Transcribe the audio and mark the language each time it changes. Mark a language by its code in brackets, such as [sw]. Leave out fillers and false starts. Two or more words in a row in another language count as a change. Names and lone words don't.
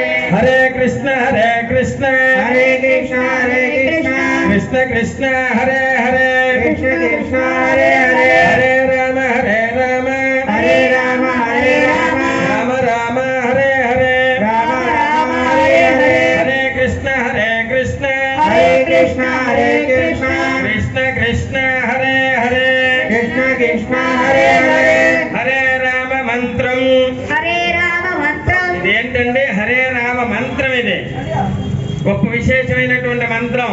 [sa] హరే కృష్ణ హరే కృష్ణ హరే కృష్ణ హరే కృష్ణ కృష్ణ కృష్ణ హరే హరే కృష్ణ కృష్ణ హరే హరే హరే రామ హరే రామ హరే రామ హరే రామ రామ రామ హరే హరే రామ రామ హరే హరే హరే కృష్ణ హరే కృష్ణ హరే కృష్ణ హరే కృష్ణ కృష్ణ కృష్ణ హరే హరే కృష్ణ కృష్ణ హరే హరే [te] హరే రామ మంత్రం. హరే రామ మంత్రం ఇదేంటండి? హరే రామ మంత్రం. ఇది గొప్ప విశేషమైనటువంటి మంత్రం.